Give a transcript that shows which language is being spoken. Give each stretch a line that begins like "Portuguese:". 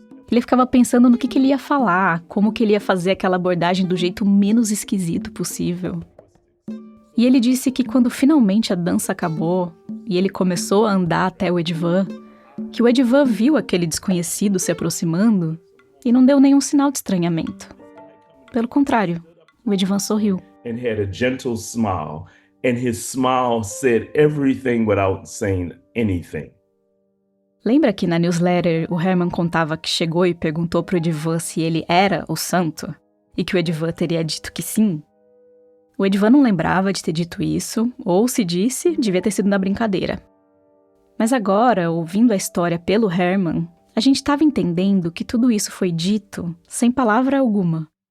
Portuguese: Ele ficava pensando no que ele ia falar, como que ele ia fazer aquela abordagem do jeito menos esquisito possível. E ele disse que quando finalmente a dança acabou e ele começou a andar até o Edivan, que o Edivan viu aquele desconhecido se aproximando e não deu nenhum sinal de estranhamento. Pelo contrário, o Edivan sorriu.
English: And had a gentle smile, and his smile said everything without saying anything.
Portuguese: Lembra que na newsletter o Herman contava que chegou e perguntou pro Edivan se ele era o santo? E que o Edivan teria dito que sim? O Edivan não lembrava de ter dito isso, ou se disse, devia ter sido na brincadeira. Mas agora, ouvindo a história pelo Herman, a gente estava entendendo que tudo isso foi dito sem palavra alguma.